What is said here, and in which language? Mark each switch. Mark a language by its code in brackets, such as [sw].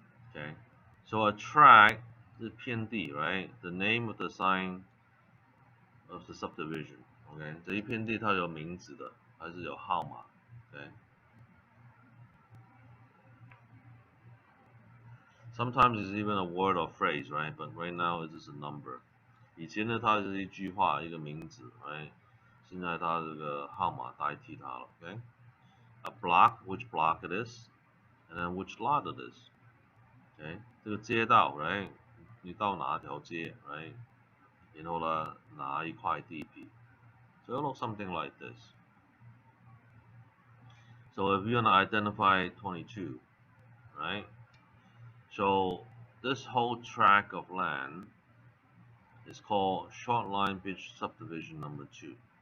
[en] Okay, so a tract [zh] 是片地 [en] right? The name of the sign of the subdivision. [zh] Okay, 这一片地它有名字的，还是有号码 ？Okay. [en] Sometimes it's even a word or phrase, right? But right now it's just a number. [zh] 以前呢，它是一句话，一个名字 ，right? 现在它这个号码代替它了 ，okay? [en] A block, which block it is, and then which lot it is. [zh] Okay, 这个街道 ，right？你到哪条街 ，right？然后呢，哪一块地皮 [en] ？So it looks something like this. So if you want to identify 22, right? So this whole tract of land is called Short Line Beach Subdivision Number 2.